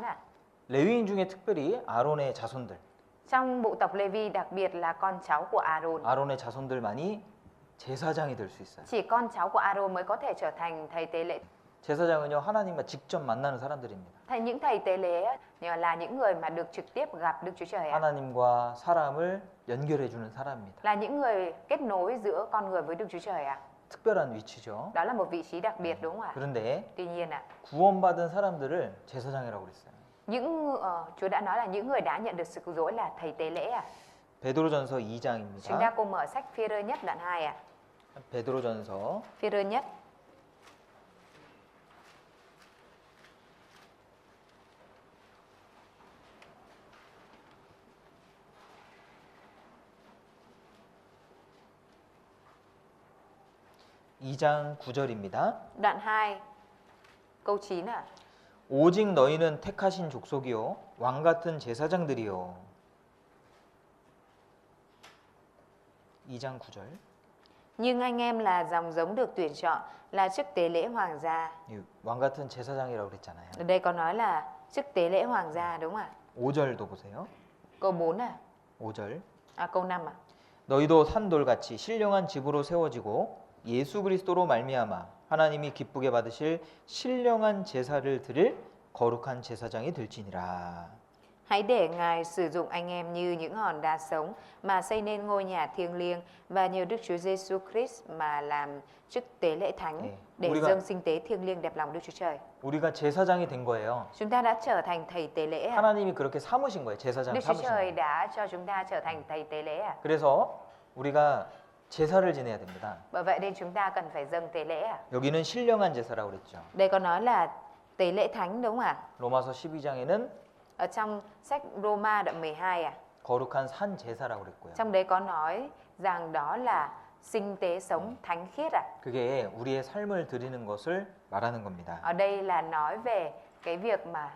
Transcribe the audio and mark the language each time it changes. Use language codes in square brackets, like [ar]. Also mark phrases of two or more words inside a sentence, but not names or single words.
[ko] 레위인 중에 특별히 아론의 자손들, [vi] Trong bộ tộc Levi đặc biệt là con cháu của Aaron. [ko] 아론의 자손들만이 제사장이 될 수 있어요. [vi] Chỉ con cháu của Aaron mới có thể trở thành thầy tế lễ. [ko] 제사장은요 하나님과 직접 만나는 사람들입니다. [vi] Những thầy tế lễ là những người mà được trực tiếp gặp Đức Chúa Trời [ko] 하나님과 사람을 연결해 주는 사람입니다. [vi] Là những người kết nối giữa con người với Đức Chúa Trời [ko] 특별한 위치죠. [vi] Đó là một vị trí đặc biệt đúng không ạ? [ko] 그런데 [vi] Tuy nhiên [ko] 구원받은 사람들을 제사장이라고 그랬어요. [vi] Chúa đã nói là những người đã nhận được sự cứu rỗi là thầy tế lễ [ko] 베드로전서 [vi] Chúng ta [ko] 2장입니다. [vi] cùng mở sách Phi-rơ nhất đoạn 2 [ko] 베드로전서 [vi] Phi-rơ nhất [ko] 2장 9절입니다. [vi] đoạn 2 câu 9 [ko] 오직 너희는 택하신 족속이요 왕 같은 제사장들이요. 2장 9절. [vi] Nhưng anh em là dòng giống được tuyển chọn, là chức tế lễ hoàng gia. [ko] 왕 같은 제사장이라고 그랬잖아요. [vi] Ở đây có nói là chức tế lễ hoàng gia đúng không ạ? [ko] 5절도 보세요. [vi] Câu 4 [ko] 5절. [vi] câu 5 [ko] 너희도 산돌같이 신령한 집으로 세워지고 예수 그리스도로 말미암아 하나님이 기쁘게 받으실 신령한 제사를 드릴 거룩한 제사장이 될지니라. [vi] Hãy để Ngài sử dụng anh em như những hòn đá sống mà xây nên ngôi nhà thiêng liêng và nhờ Đức Chúa Giêsu Christ mà làm chức tế lễ thánh để dâng sinh tế thiêng liêng đẹp lòng Đức Chúa Trời. [ko] 우리가 제사장이 된 거예요. [vi] Chúng ta đã trở thành thầy tế lễ. [ko] 하나님이 그렇게 삼으신 거예요. 제사장 [vi] Đức Chúa [ko] 삼으신 [vi] Trời [ko] 거예요. [vi] đã cho chúng ta trở thành thầy tế lễ. [ko] 그래서 우리가 제사를 지내야 됩니다. [vi] Bởi vậy nên chúng ta cần phải dâng tế lễ. [ko] 여기는 신령한 제사라고 그랬죠. [vi] Đây có nói là tế lễ thánh đúng không ạ? [ko] 로마서 12장에는 [vi] Ở trong sách Roma đoạn 12 [ko] 거룩한 산 제사라고 그랬고요. [vi] Trong đấy có nói rằng đó là sinh tế sống thánh khiết [ko] 그게 우리의 삶을 드리는 것을 말하는 겁니다. [vi] Ở đây là nói về cái việc mà